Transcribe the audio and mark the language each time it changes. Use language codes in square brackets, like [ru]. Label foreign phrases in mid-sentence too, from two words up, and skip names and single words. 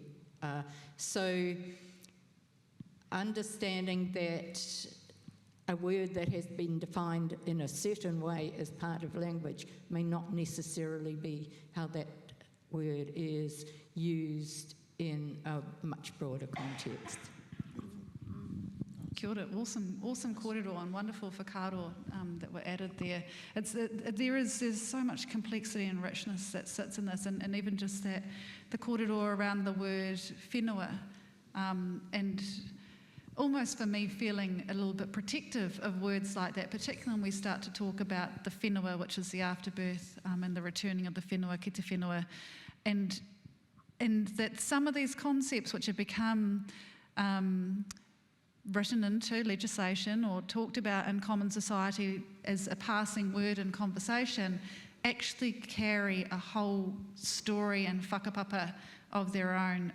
[en] So understanding that a word that has been defined in a certain way as part of language may not necessarily be how that word is used in a much broader context. [mi] Kia ora, [en] awesome kōrero and wonderful whakaaro that were added there. There's so much complexity and richness that sits in this, and even just that, the kōrero around the word whenua, and almost for me feeling a little bit protective of words like that, particularly when we start to talk about the whenua, which is the afterbirth, and the returning of the whenua, [mi] ki te whenua, [en] and that some of these concepts which have become written into legislation or talked about in common society as a passing word in conversation actually carry a whole story and whakapapa of their own.